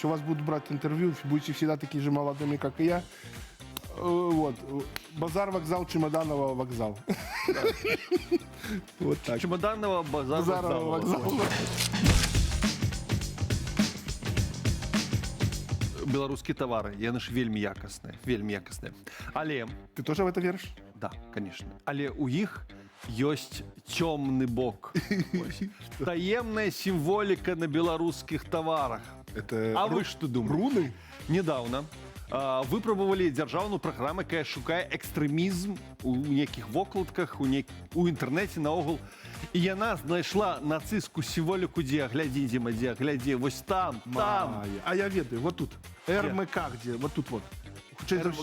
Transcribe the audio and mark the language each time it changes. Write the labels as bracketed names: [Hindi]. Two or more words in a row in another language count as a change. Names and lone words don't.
[Russian] У вас будут брать интервью, будете всегда такие же молодыми, как и я. Вот. Базар, вокзал, Чемоданова, вокзал. Вот так. Чемоданного базар Базарова, вокзала. вокзал. Белорусские товары, [Belarusian] яны ж вельмі якасныя. Але, [Russian] Ты тоже в это веришь? да, конечно. [Belarusian] Але у іх ёсць цёмны бок. Ось. [Russian] Таемная символика на белорусских товарах. Это А вы что думаете? руны? [Belarusian] Недавно выпрабавалі дзяржаўную праграму, якая шукае экстрэмізм у нейкіх вокладках, у інтэрнэце наогул. І яна знайшла нацыстскую сімволіку, дзе глядзі, глядзі, вось там. А я ведаю, [Russian] вот тут. РМК где? Вот тут вот. [Belarusian] Хутчэй за